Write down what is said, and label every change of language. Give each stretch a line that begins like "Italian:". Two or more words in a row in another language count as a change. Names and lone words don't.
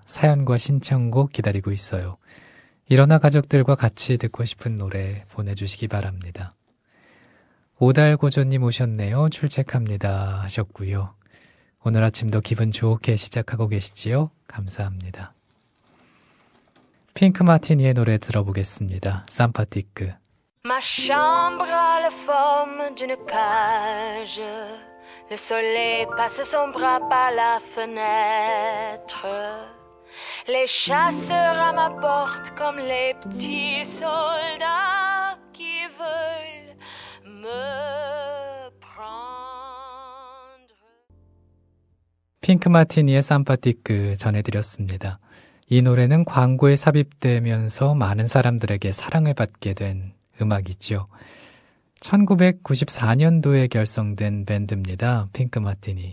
Korean: 사연과 신청곡 기다리고 있어요. 일어나 가족들과 같이 듣고 싶은 노래 보내주시기 바랍니다. 오달고조님 오셨네요. 출첵합니다 하셨고요. 오늘 아침도 기분 좋게 시작하고 계시지요? 감사합니다. 핑크 마티니의 노래 들어보겠습니다. 삼파티크.
French: Ma chambre a la forme d'une cage. Le soleil passe son bras par la fenêtre. Les chasseurs à ma porte comme les petits soldats qui veulent me prendre.
Korean: 핑크 마티니의 삼파티크 전해드렸습니다. 이 노래는 광고에 삽입되면서 많은 사람들에게 사랑을 받게 된 음악이죠. 1994년도에 결성된 밴드입니다. 핑크 마티니.